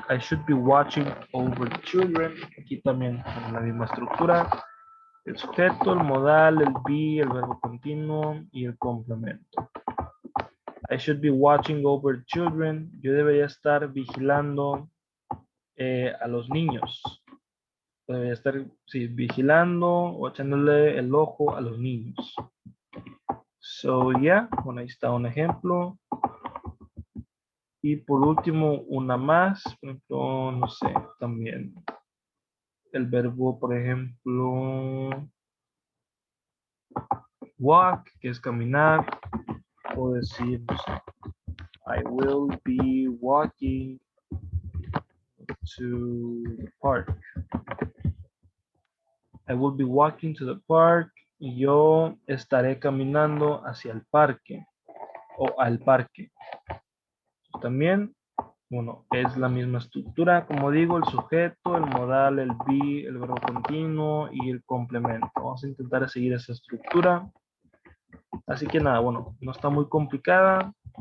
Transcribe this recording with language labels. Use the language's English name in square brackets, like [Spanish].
[English] I should be watching over the children. [Spanish] Aquí también con la misma estructura. El sujeto, el modal, el be, el verbo continuo y el complemento. [English] I should be watching over the children. [Spanish] Yo debería estar vigilando a los niños. Debería estar, sí, vigilando o echándole el ojo a los niños. [English] So, yeah, [Spanish] bueno, ahí está un ejemplo. Y por último, una más, por ejemplo, no sé, también el verbo, por ejemplo, walk, que es caminar, o decir, no sé, [English] I will be walking to the park. I will be walking to the park. [Spanish] Y yo estaré caminando hacia el parque o al parque. También, bueno, es la misma estructura, como digo, el sujeto, el modal, el be, el verbo continuo y el complemento. Vamos a intentar seguir esa estructura. Así que nada, bueno, no está muy complicada.